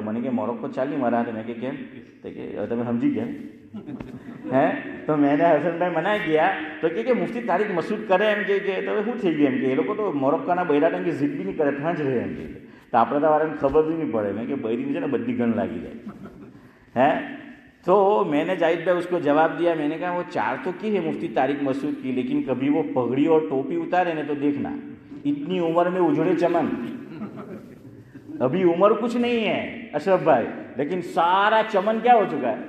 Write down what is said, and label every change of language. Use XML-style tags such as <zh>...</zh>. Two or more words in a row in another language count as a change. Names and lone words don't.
<gu>મને કે મોરક્કો ચાલી મારા હાથે. મેં કે કેમ? તો કે તમે સમજી ગયા હે? તો મેં હસનભાઈ મનાઈ ગયા. તો કે મુફ્તી તારીક મસૂદ કરે એમ કે તો શું થઈ ગયું એમ કે એ લોકો તો મોરક્કાના બૈરાટ કે જીદ બી નહીં કરે, ત્યાં જ રહે એમ કે. તો આપણે તો વાળાને ખબર બી નહીં પડે. મેં કે બૈરીની છે ને બધી ગણ લાગી જાય. હે?</gu> <ur>تو میں نے جاہد بھائی اس کو جواب دیا، میں نے کہا وہ چار تو کی ہے مفتی طارق مسعود کی، لیکن کبھی وہ پگڑی اور ٹوپی اتارے نا تو دیکھنا اتنی عمر میں اجڑے چمن. ابھی عمر کچھ نہیں ہے اشرف بھائی، لیکن سارا چمن کیا ہو چکا ہے؟</ur>